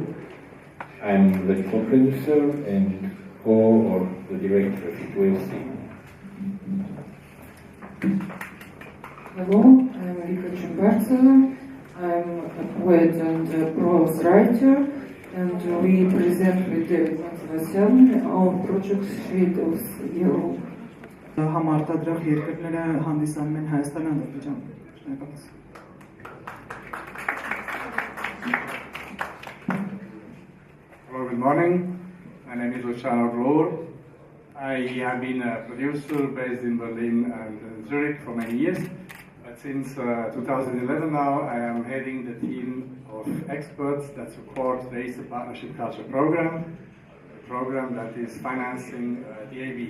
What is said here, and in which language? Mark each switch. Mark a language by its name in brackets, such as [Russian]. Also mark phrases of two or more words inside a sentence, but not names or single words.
[English] I'm the co-producer and or the director, it will see. Hello, I'm Rika Chimbartseva. I'm a poet and a prose writer, and we present with David Matrosyan our project Shades of Yellow. [Armenian] Համարտադրող երկրները հանդիսանում են Հայաստան, Ադրբեջան։ Շնորհակալություն։ [English] Hello, good morning. My name is Luciano Rohr. I have been a producer based in Berlin and Zurich for many years. But since 2011 now, I am heading the team of experts that support the Eastern Partnership Culture Program, a program that is financing the AB.